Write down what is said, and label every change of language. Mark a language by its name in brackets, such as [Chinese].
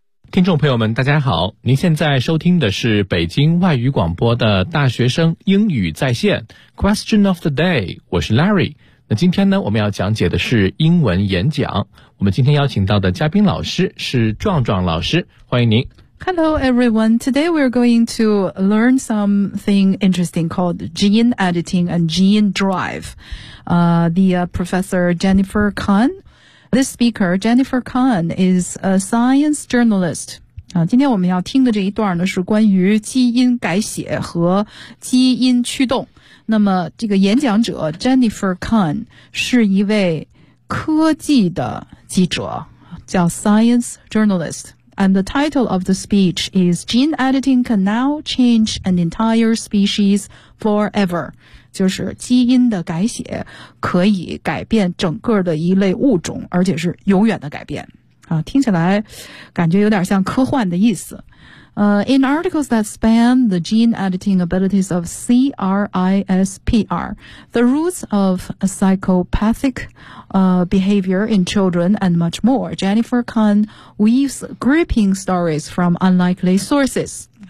[Chinese] 听众朋友们大家好，您现在收听的是北京外语广播的大学生英语在线 [English] Question of the day， [Chinese] 我是 Larry。那今天呢，我们要讲解的是英文演讲。我们今天邀请到的嘉宾老师是壮壮老师，欢迎您。 [English] Hello everyone, today we're going to learn something interesting called gene editing and gene drive. Professor Jennifer Kahn, this speaker, Jennifer Kahn, is a science journalist. [Chinese] 今天我们要听的这一段呢，是关于基因改写和基因驱动。那么这个演讲者 Jennifer Kahn 是一位科技的记者，叫 Science Journalist. [English] And the title of the speech is Gene Editing Can Now Change an Entire Species Forever. [Chinese] 就是基因的改写可以改变整个的一类物种，而且是永远的改变。听起来感觉有点像科幻的意思。 [English] In articles that span the gene editing abilities of CRISPR, the roots of psychopathic, behavior in children and much more, Jennifer Kahn weaves gripping stories from unlikely sources.